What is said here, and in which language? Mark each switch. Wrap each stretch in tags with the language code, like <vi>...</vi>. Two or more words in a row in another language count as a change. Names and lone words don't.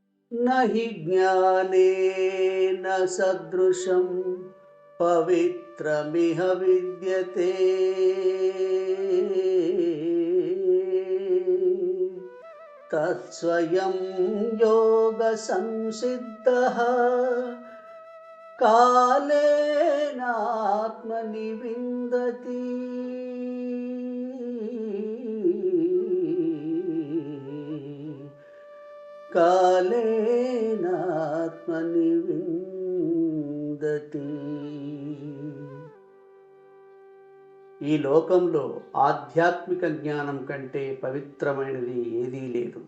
<sa>न हि ज्ञानेन सदृशं पवित्रमिह विद्यते। तत्स्वयं योगसंसिद्धः कालेनात्मनि विन्दति। కాలేనాత్మని విందతి.</sa> <te>ఈ లోకంలో ఆధ్యాత్మిక జ్ఞానం కంటే పవిత్రమైనది ఏదీ లేదు.</te>